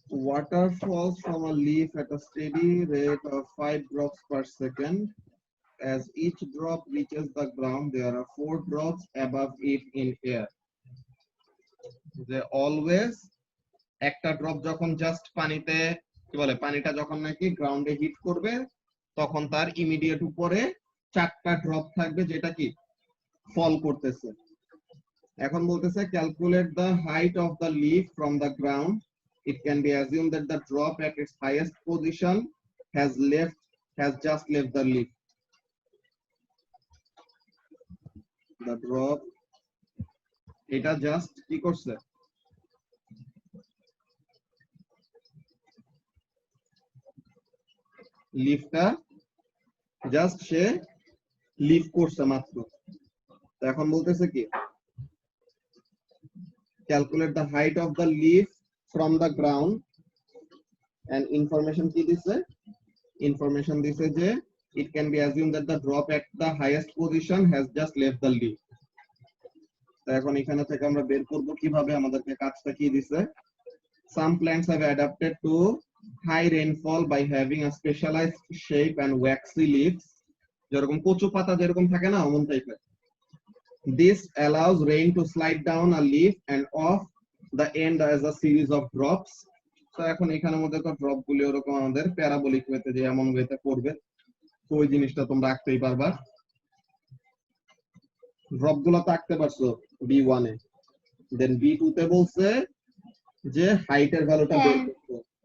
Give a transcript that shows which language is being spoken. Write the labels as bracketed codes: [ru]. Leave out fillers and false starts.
[en] Water falls from a leaf at a steady rate of 5 drops per second. As each drop reaches the ground, there are 4 drops above it in air. The always [bn] একটা drop যখন just পানিতে কি বলে, পানিটা যখন নাকি গ্রাউন্ডে hit করবে তখন তার ইমিডিয়েট উপরে 4টা ড্রপ থাকবে যেটা কি ফল করতেছে। এখন বলতেছে [en] calculate the height of the leaf from the ground. It can be assumed that the drop at its highest position has just left the leaf. The drop [bn] এটা জাস্ট কি করছে, লিফটা জাস্ট সে লিফ করছে মাত্র। তো এখন বলতেছে কি [en] calculate the height of the leaf from the ground, and [bn] information কি দিছে, ইনফরমেশন দিছে যে [en] it can be assumed that the drop at the highest position has just left the leaf. [bn] তো এখন এখানে থেকে আমরা বের করব কিভাবে, আমাদেরকে কাজটা কি দিছে, [en] some plants have adapted to high rainfall by having a specialized shape and waxy leaves, [bn] যেরকম কচু পাতা যেরকম থাকে না অমন টাইপের। [en] This allows rain to slide down a leaf and off the end as a series of drops. [bn] তো এখন এখানের মধ্যে তো ড্রপ গুলি ওরকম আমাদের প্যারাবোলিক ওয়েতে যে এমন ওয়েতে করবে, তো ওই জিনিসটা তোমরা আঁকতেই পারবা। ড্রপ গুলো তো আঁকতে পারছো B1 এ, দেন B2 তে বলছে যে হাইটের ভ্যালুটা বের করতে।